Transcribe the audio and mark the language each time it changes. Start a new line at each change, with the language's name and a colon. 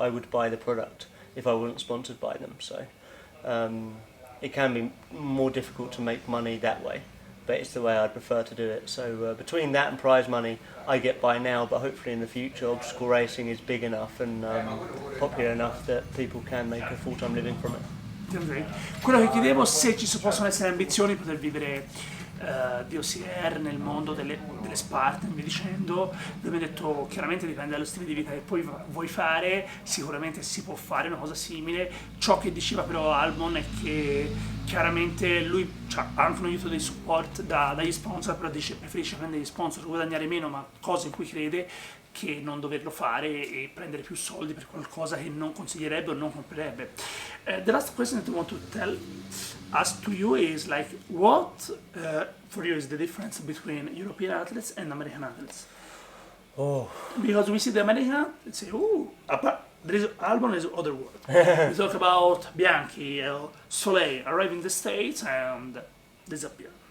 English: I would buy the product if I wasn't sponsored by them. So it can be more difficult to make money that way, but it's the way I'd prefer to do it. So between that and prize money, I get by now, but hopefully in the future, obstacle racing is big enough and popular enough that people can make a full-time living from it.
Italian: Quello che chiedevo se ci possono essere ambizioni per poter vivere di OCR nel mondo delle Spartan, vi dicendo, lui mi ha detto chiaramente dipende dallo stile di vita che poi vuoi fare, sicuramente si può fare una cosa simile. Ciò che diceva però Albon è che chiaramente lui ha anche un aiuto dei support dagli sponsor, però dice preferisce prendere gli sponsor, guadagnare meno ma cose in cui crede, che non doverlo fare e prendere più soldi per qualcosa che non consiglierebbe o non comprerebbe.
English: The last question that I want to tell us to you is like, what for you is the difference between European athletes and American athletes? Oh, Because we see the American athletes say, "Ooh, there is Albon is other world." We talk about Bianchi, Soleil arrive in the States and disappear.